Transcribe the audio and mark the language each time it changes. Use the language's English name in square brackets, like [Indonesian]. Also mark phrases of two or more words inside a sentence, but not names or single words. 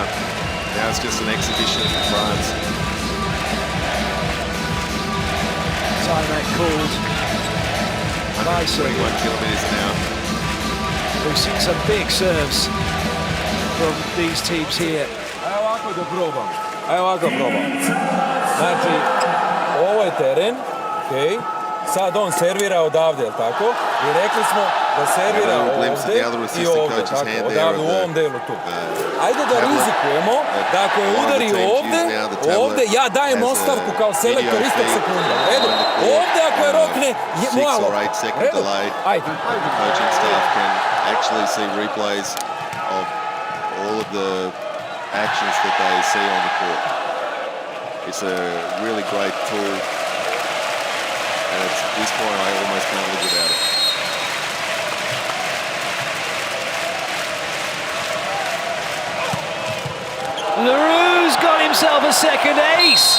[English] Now it's just an exhibition for France. Timeout called. 121 kilometres an hour. We've seen some big serves from these teams here. [Serbian] Evo ovako da probam. Evo ovako probam. Znači, ovo je teren, okej. sad on servira odavde, jel tako? I rekli smo da servira ovdje i ovdje, tako, odavde u ovom delu tu. Ajde da rizikujemo da ako je udari ovdje, ja dajem ostavku kao selektor istog sekunda. Redu, ovdje ako je rokne, malo. Redu, ajde. [English] The coaching staff can actually see replays of all of the actions that they see on the court. It's a really great tool, and at this point I almost can't live without it. LaRue's got himself a second ace.